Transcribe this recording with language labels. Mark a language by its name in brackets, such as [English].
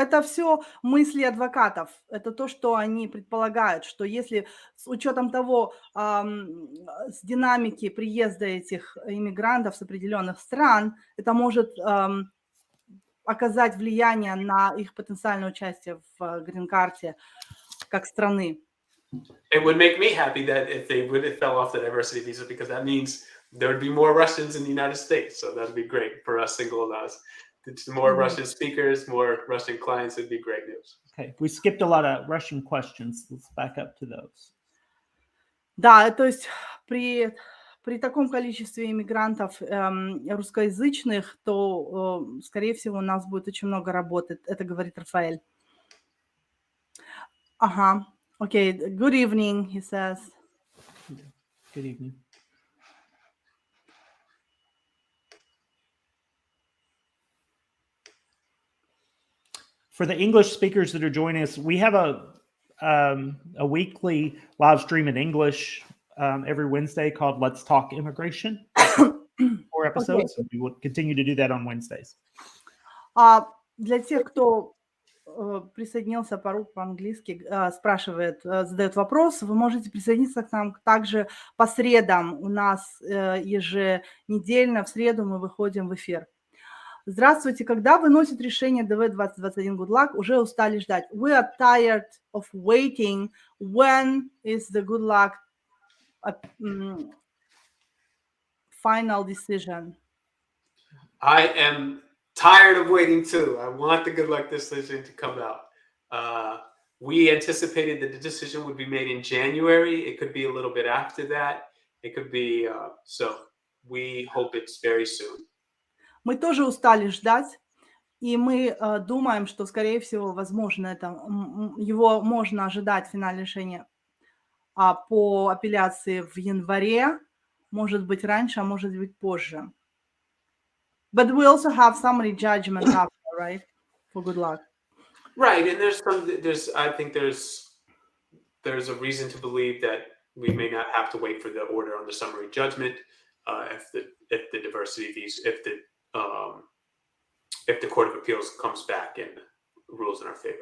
[Russian] это все мысли адвокатов. Это то, что они предполагают, что если с учетом того, с динамики приезда этих иммигрантов с определенных стран, это может оказать влияние на их потенциальное участие в грин-карте как страны. [English] it would make me happy that if they would have fell off the diversity visa, because that means there would be more Russians in the United States. So that'd be great for us single adults. More Russian speakers, more Russian clients would be great news. Okay, we skipped a lot of Russian questions. Let's back up to those. [Russian] Да, то есть при таком количестве иммигрантов русскоязычных, то, скорее всего, у нас будет очень много работы. Это говорит Рафаэль. Ага. [English] Okay, good evening, he says. Good evening. For the English speakers that are joining us, we have a weekly live stream in English every Wednesday called Let's Talk Immigration. 4 episodes. Okay. We will continue to do that on Wednesdays. [Russian] Для тех, кто присоединился по-английски, задает вопрос, вы можете присоединиться к нам также по средам. У нас еженедельно в среду мы выходим в эфир. Здравствуйте. Когда выносит решение ДВ-2021 Good Luck, уже устали ждать. [English] We are tired of waiting. When is the Good Luck final decision? I am tired of waiting too. I want the Good Luck decision to come out. We anticipated that the decision would be made in January. It could be a little bit after that. It could be, so we hope it's very soon. [Russian] Мы тоже устали ждать, и мы думаем, что, скорее всего, возможно, его можно ожидать финальное решение по апелляции в январе, может быть раньше, а может быть позже. [English] But we also have summary judgment after, right? For Good Luck. Right, and I think there's a reason to believe that we may not have to wait for the order on the summary judgment if the diversity visa, if the Court of Appeals comes back and rules in our favor.